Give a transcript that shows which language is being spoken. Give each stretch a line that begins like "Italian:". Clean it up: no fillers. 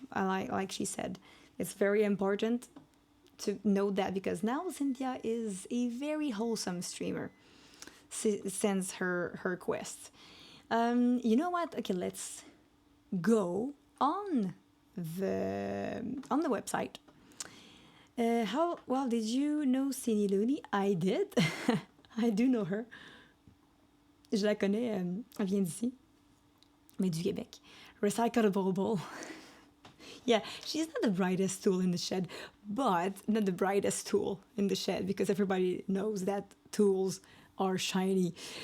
English: Like she said, it's very important to know that, because now Cynthia is a very wholesome streamer since her quest. You know what? Okay, let's go on the website. How well did you know Cindy Looney? I did. I do know her.
French: Je la connais, elle vient d'ici, mais du Québec.
English: Recyclable bowl. Yeah, she's not the brightest tool in the shed, but not the brightest tool in the shed, because everybody knows that tools are shiny.